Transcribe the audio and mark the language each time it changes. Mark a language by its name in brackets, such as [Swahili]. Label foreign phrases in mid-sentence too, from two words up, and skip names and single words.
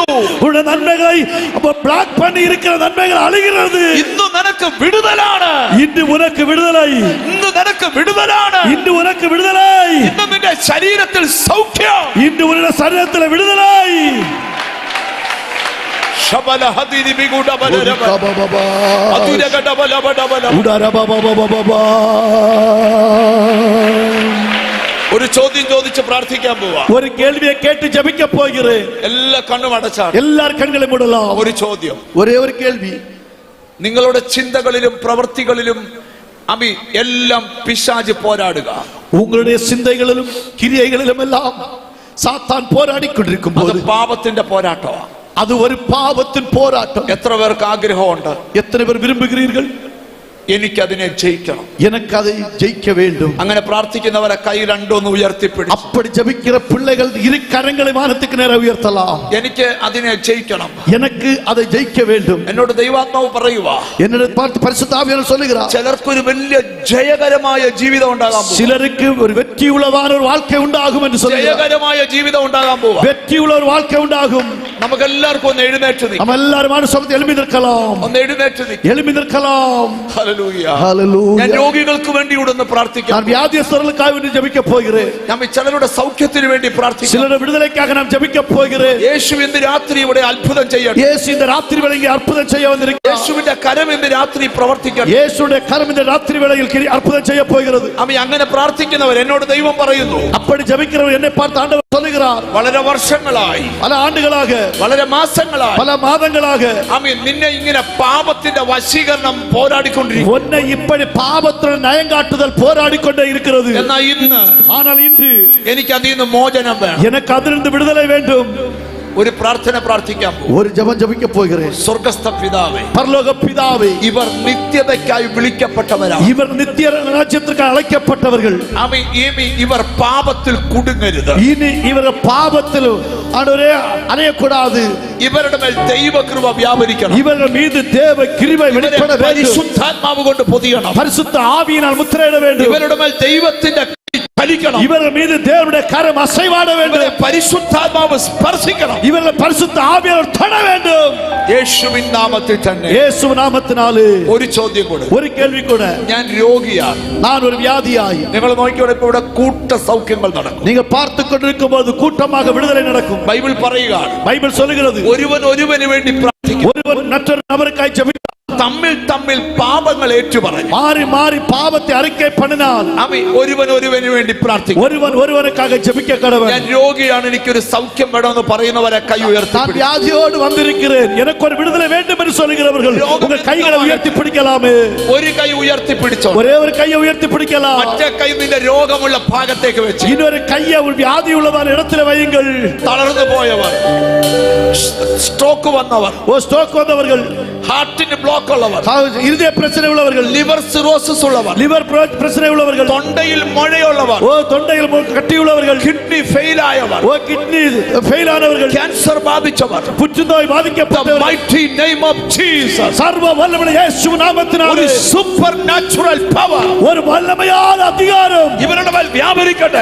[Tamil] உன்னுடைய நன்மைகளை பிளாக் பண்ணி இருக்கிற நன்மைகள் அழிகிறது. [Malayalam] ഇന്ന് നിനക്ക് വിടുതലാണ്. [Tamil] இன்று உனக்கு விடுதலை. [Malayalam] ഇന്ന് നിനക്ക് വിടുതലാണ്. [Tamil] இன்று உனக்கு விடுதலை. [Malayalam] ഇന്ന് നിന്റെ ശരീരത്തിൽ സൗഖ്യം. [Tamil] இன்று உன்னுடைய சரீரத்தில் விடுதலை. ശബല ഹദിരി ബിഗുഡ ബലരബ അതുരഗഡ ബലബഡ ബല [Malayalam] ഒരു ചോദ്യം ചോദിച്ച് പ്രാർത്ഥിക്കാൻ പോവാ. [Tamil] ஒரு கேள்வியை கேட்டு ஜெபிக்க போகிறேன். [Malayalam] എല്ലാ കണ്ണും അടച്ചാണ്. [Tamil] எல்லார் கண்களை மூடலாம். [Malayalam] ഒരു ചോദ്യം, [Tamil] ஒரே ஒரு கேள்வி. [Malayalam] നിങ്ങളുടെ ചിന്തകളിലും പ്രവൃത്തികളിലും അമി എല്ലാം പിശാച് പോരാടുക. [Tamil] உங்களுடைய சிந்தைகளிலும் கிரியைகளிலும் எல்லாம் சாத்தான் போராடி கொண்டிருக்கும் [Malayalam] അത് [Tamil] போது [Malayalam] പാപത്തിന്റെ പോരാട്ടമാണ്. [Tamil] அது ஒரு பாவத்தின் போராட்டம். [Malayalam] എത്ര പേർക്ക് ആഗ്രഹമുണ്ട് [Tamil] எத்தனை பேர் விரும்புகிறீர்கள் [Malayalam] എനിക്കതിനെ ജയിക്കണം? [Tamil] எனக்கு அதை ஜெயிக்க வேண்டும். [Malayalam] അങ്ങനെ പ്രാർത്ഥിക്കുന്നവരെ കൈ രണ്ടൊന്ന് ഉയർത്തിപ്പിടിച്ച് [Tamil] அப்படி ஜெபிக்கிற பிள்ளைகள் இரு கரங்களை வானத்துக்கு நேரா உயர்த்தலாம். [Malayalam] എനിക്ക് അതിനെ ജയിക്കണം. [Tamil] எனக்கு அதை ஜெயிக்க வேண்டும். [Malayalam] എന്നോട് ദൈവാത്മാവ് പറയുക, [Tamil] என்னிடம் பார்த்து பரிசுத்த ஆவியானவர் சொல்லுகிறார், [Malayalam] ചിലർക്കൊരു വലിയ ജയകരമായ ജീവിതം ഉണ്ടാകാൻ പോകും. [Tamil] சிலருக்கு ஒரு வெற்றியுள்ளதான ஒரு வாழ்க்கை உண்டாகும் என்று சொல்லுகிறார். [Malayalam] ജയകരമായ ജീവിതം ഉണ്ടാകാൻ പോവാ. [Tamil] வெற்றியுள்ள ஒரு வாழ்க்கை உண்டாகும். [Malayalam] നമുക്ക് എല്ലാവർക്കും ഒന്ന് എഴുന്നേറ്റ് നിൽക്കാം. [Tamil] நம்ம எல்லாரும் மனசோர்ந்து எழும்பி நிற்கலாம். [Malayalam] ഒന്ന് എഴുന്നേറ്റ് നിൽക്കാം. [Tamil] எழும்பி நிற்கலாம். [Malayalam] ഹല്ലേലൂയ. ഹല്ലേലൂയ. ഞാൻ രോഗികൾക്ക് വേണ്ടി ഇവിടെ ഒന്ന് പ്രാർത്ഥിക്കാം. [Tamil] நான் வியாதியஸ்தர்களுக்காக வேண்டி ஜெபிக்க போகிறேன். [Malayalam] ഞാൻ ചിലരുടെ സൗഖ്യത്തിന് വേണ്ടി പ്രാർത്ഥിക്കാം. [Tamil] சிலருடைய விடுதலைக்காக நான் ஜெபிக்க போகிறேன். [Malayalam] യേശു ഇന്ന് രാത്രി ഇവിടെ അത്ഭുതം ചെയ്യട്ടെ. [Tamil] இயேசு இந்த ராத்திரி வேளையில் அற்புதம் செய்ய வந்திருக்கிறார். [Malayalam] യേശുവിന്റെ കരം ഇന്ന് രാത്രി പ്രവർത്തിക്കട്ടെ. [Tamil] இயேசுடைய கரம் இந்த ராத்திரி வேளையில் அற்புதம் செய்ய போகிறது. [Malayalam] അമ്മ അങ്ങനെ പ്രാർത്ഥിക്കുന്നവർ എന്നോട് ദൈവം പറയുന്നു, [Tamil] அப்படி ஜெபிக்கிறவர் என்னை பார்த்து ஆண்டவர் சொல்லுகிறார், [Malayalam] വളരെ വർഷങ്ങളായി, [Tamil] பல ஆண்டுகளாக, [Malayalam] വളരെ മാസങ്ങളായി, [Tamil] பல மாதங்களாக [Malayalam] അമ്മ നിന്നെ ഇങ്ങനെ പാപത്തിന്റെ വശീകരണം പോരാടിക്കൊണ്ടിരിക്കും. [Tamil] உன்னை இப்படி பாவத்துடன் நயங்காட்டுதல் போராடிக்கொண்டே இருக்கிறது. [Malayalam] എന്നാൽ ഇന്ന്, [Tamil] ஆனால் இன்று [Malayalam] എനിക്ക് അതിൽ നിന്ന് മോചനം വേണം. [Tamil] எனக்கு அதிலிருந்து விடுதலை வேண்டும். [Malayalam] ഒരു പ്രാർത്ഥന പ്രാർത്ഥിക്കാം. [Tamil] ஒரு ஜெபம் ஜெபிக்க போகிறேன். [Malayalam] സ്വർഗ്ഗസ്ഥ പിതാവേ, [Tamil] பரலோக பிதாவே, [Malayalam] ഇവർ നിത്യതയ്ക്കായി വിളിക്കപ്പെട്ടവരാണ്. [Tamil] இவர் நித்திய ராஜ்யத்திற்கு அழைக்கப்பட்டவர்கள். [Malayalam] ഇവർ പാപത്തിൽ കുടുങ്ങരുത്. [Tamil] இனி இவர் பாவத்தில் ஆண்டவரே அணையக்கூடாது. [Malayalam] ഇവരുടെ മേൽ ദൈവകൃപ വ്യാപരിക്കണം. [Tamil] இவர்கள் மீது தேவ கிருபை வெளிப்பட வேண்டும். [Malayalam] പരിശുദ്ധാത്മാവ് കൊണ്ട് പൊതിയണം. [Tamil] பரிசுத்த ஆவியினால் முத்திரையிட வேண்டும். [Malayalam] ഇവരുടെ മേൽ ദൈവത്തിന്റെ ഫലിക്കണം. [Tamil] இவர்கள் மீது தேவனுடைய கரம் அசைவாட வேண்டும். [Malayalam] പരിശുദ്ധാത്മാവ് സ്പർശിക്കണം. [Tamil] இவர்கள் பரிசுத்த ஆவியால் தொட வேண்டும். [Malayalam] യേശുവിൻ നാമത്തിൽ തന്നെ. [Tamil] இயேசு நாமத்தினாலே. [Malayalam] ഒരു ചോദ്യം കൂടെ. [Tamil] ஒரு கேள்வி கூட. [Malayalam] ഞാൻ രോഗിയാണ്. [Tamil] நான் ஒரு வியாதியாய். [Malayalam] നിങ്ങൾ നോക്കിയോടെ ഇപ്പോൾ ഇവിടെ കൂട്ട സൗഖ്യങ്ങൾ നടക്കും. [Tamil] நீங்க பார்த்து கொண்டிருக்கும் போது கூட்டமாக விடுதலை நடக்கும். [Malayalam] ബൈബിൾ പറയുകയാണ്, [Tamil] பைபிள் சொல்லுகிறது, [Malayalam] ഒരുവൻ ഒരുവന് വേണ്ടി പ്രാർത്ഥിക്കും, [Tamil] ஒருவர் மற்றொரு நபருக்காய் ஜெபித்தார். [Malayalam] തമ്മിൽ തമ്മിൽ പാപങ്ങൾ ഏറ്റുപറയും. [Tamil] மாறி மாறி பாவத்தை அறிக்கை பண்ணினால் [Malayalam] ഒരുവൻ ഒരുവന് വേണ്ടി പ്രാർത്ഥിക്കും. [Tamil] ஒருவன் ஒருவனுக்காக ஜெபிக்க கடவன். [Malayalam] ഞാൻ രോഗിയാണ്, എനിക്കൊരു സൗഖ്യം വേണമെന്ന് പറയുന്നവരെ കൈ ഉയർത്തി. [Tamil] நான் வியாதியோடு வந்திருக்கிறேன், எனக்கு ஒரு விடுதலை வேண்டும் என்று சொல்லுகிறவர்கள் உங்கள் கைகளை உயர்த்தி பிடிக்கலாமே. [Malayalam] ഒരു കൈ ഉയർത്തി പിടിച്ചോ. [Tamil] ஒரே ஒரு கையை உயர்த்தி பிடிக்கலாம். [Malayalam] മറ്റേ കൈ നിന്റെ രോഗമുള്ള ഭാഗത്തേക്ക് വെച്ച്. [Tamil] இன்னொரு கையை வியாதி உள்ளதான இடத்துல வையுங்கள். [Malayalam] തളർന്നു പോയവർ, സ്ട്രോക്ക് വന്നവർ, [Tamil] ஸ்ட்ரோக் வந்தவர்கள், [Malayalam] ഹാർട്ടിന് ബ്ലോക്ക് ഉള്ളവർ, [Tamil] இருதய பிரச்சனை உள்ளவர்கள், [English] liver cirrhosis [Malayalam] ഉള്ളവർ, [Tamil] லிவர் பிரச்சனை உள்ளவர்கள், [Malayalam] തൊണ്ടയിൽ മുഴയുള്ളവർ, [Tamil] தொண்டையில் கட்டி உள்ளவர்கள், [English] kidney fail [Malayalam] ആയവർ, [English] kidney fail [Tamil] ஆனவர்கள், [Malayalam] ക്യാൻസർ ബാധിച്ചവർ, [Tamil] புற்றுநோய் பாதிக்கப்பட்டவர்கள், [English] mighty name of Jesus, [Tamil] சர்வ வல்லமையுள்ள இயேசு நாமத்தினாலே [Malayalam] ഒരു [English] supernatural power, [Tamil] ஒரு வல்லமையான அதிகாரம் [Malayalam] ഇവരുടെ മേൽ വ്യാപരിക്കട്ടെ.